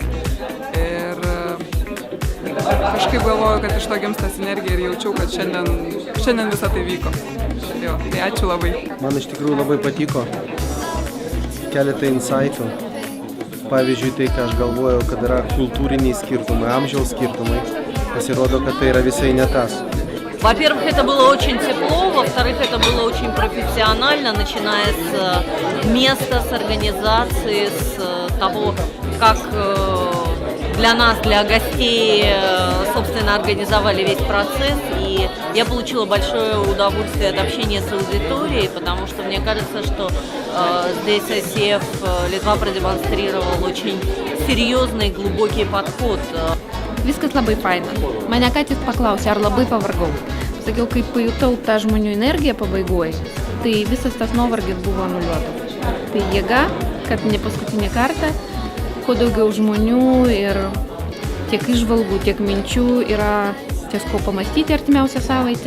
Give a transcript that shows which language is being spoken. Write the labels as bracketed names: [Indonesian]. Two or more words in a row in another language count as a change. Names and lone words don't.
[Lithuanian] Ir kažkaip galvoju, kad iš to gimsta sinergija ir jaučiau, kad šiandien visą tai vyko. Jo, tai ačiū labai. Man iš tikrųjų labai patiko keletą insightų. Pavyzdžiui, tai, ką aš galvojau, kad yra kultūriniai skirtumai, amžiaus skirtumai, pasirodo, kad tai yra visai ne tas. [Russian] Во-первых, это было очень тепло, во-вторых, это было очень профессионально, начиная с места, с организации, с того, как для нас, для гостей, собственно, организовали весь процесс. И я получила большое удовольствие от общения с аудиторией, потому что мне кажется, что здесь ICF Литва продемонстрировал очень серьезный, глубокий подход. [Lithuanian] Viskas labai faina. Mane ką tik paklausė, ar labai pavargau. Sakiau, kai pajutau tą žmonių energiją pabaigoje, tai visas tas nuovargis buvo anuliuotas. Tai jėga, kad ne paskutinį kartą, kuo daugiau žmonių ir tiek išvalgų, tiek minčių yra ties ko pamastyti artimiausią savaitę.